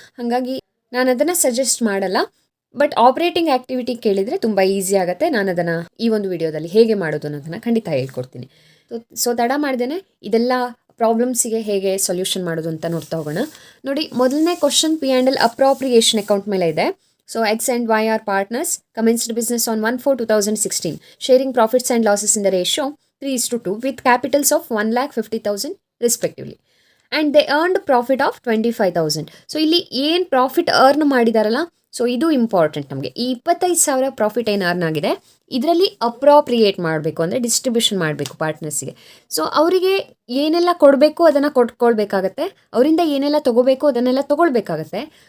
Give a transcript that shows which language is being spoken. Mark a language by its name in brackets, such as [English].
[Kannada] ಹಾಗಾಗಿ ನಾನು ಅದನ್ನು ಸಜೆಸ್ಟ್ ಮಾಡಲ್ಲ. ಬಟ್ ಆಪ್ರೇಟಿಂಗ್ ಆ್ಯಕ್ಟಿವಿಟಿ ಕೇಳಿದರೆ ತುಂಬ ಈಸಿ ಆಗುತ್ತೆ. ನಾನು ಅದನ್ನು ಈ ಒಂದು ವಿಡಿಯೋದಲ್ಲಿ ಹೇಗೆ ಮಾಡೋದು ಅನ್ನೋದನ್ನು ಖಂಡಿತ ಹೇಳ್ಕೊಡ್ತೀನಿ. ಸೊ ತಡ ಮಾಡ್ದೇನೆ ಇದೆಲ್ಲ ಪ್ರಾಬ್ಲಮ್ಸಿಗೆ ಹೇಗೆ ಸೊಲ್ಯೂಷನ್ ಮಾಡೋದು ಅಂತ ನೋಡ್ತಾ ಹೋಗೋಣ. ನೋಡಿ, ಮೊದಲನೇ ಕ್ವಶನ್ P&L ಅಪ್ರಾಪ್ರಿಯೇಷನ್ ಅಕೌಂಟ್ ಮೇಲೆ ಇದೆ. [English] So X and Y are partners, commenced business on 1/4/2016, sharing profits and losses in the ratio 3:2 with capitals of 1,50,000 respectively. And they earned profit of 25,000. [Kannada] So ಇಲ್ಲಿ ಏನು ಪ್ರಾಫಿಟ್ ಅರ್ನ್ ಮಾಡಿದಾರಲ್ಲ, so ಇದು important ನಮಗೆ. ಈ 25,000 profit ಏನು earn ಆಗಿದೆ ಇದರಲ್ಲಿ appropriate ಮಾಡಬೇಕು, ಅಂದರೆ ಡಿಸ್ಟ್ರಿಬ್ಯೂಷನ್ ಮಾಡಬೇಕು ಪಾರ್ಟ್ನರ್ಸಿಗೆ. ಸೊ ಅವರಿಗೆ ಏನೆಲ್ಲ ಕೊಡಬೇಕು ಅದನ್ನು ಕೊಟ್ಕೊಳ್ಬೇಕಾಗತ್ತೆ, ಅವರಿಂದ ಏನೆಲ್ಲ ತೊಗೋಬೇಕು ಅದನ್ನೆಲ್ಲ ತೊಗೊಳ್ಬೇಕಾಗತ್ತೆ.